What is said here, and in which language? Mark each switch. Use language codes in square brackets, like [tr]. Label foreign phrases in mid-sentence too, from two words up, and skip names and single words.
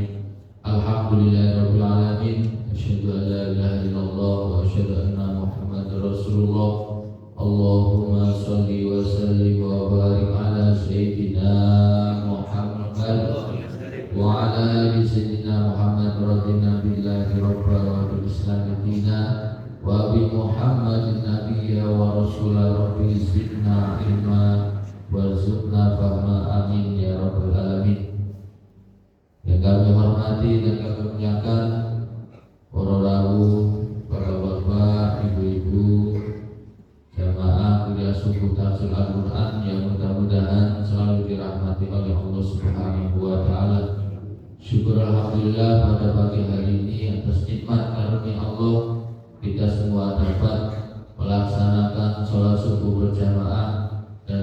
[ar] الحمد لله رب العالمين. أشهد أن لا إله إلا الله وأشهد أن محمدا رسول الله. اللهم صل وسلم وبارك على سيدنا محمد وعلى آل سيدنا محمد رضينا بالله ربا وبالإسلام دينا وبمحمد نبيا ورسولا. رب زدنا علما وارزقنا فهما, آمين يا رب العالمين. [id] Yang kami hormati dan kami muliakan para rawuh, para bapak, ibu-ibu, jamaah kuliah suku tafsir Al-Quran yang mudah-mudahan selalu dirahmati oleh Allah [ar] سبحانه وتعالى. [id] Syukur alhamdulillah pada pagi hari ini atas nikmat karunia Allah kita semua dapat melaksanakan sholat subuh berjamaah dan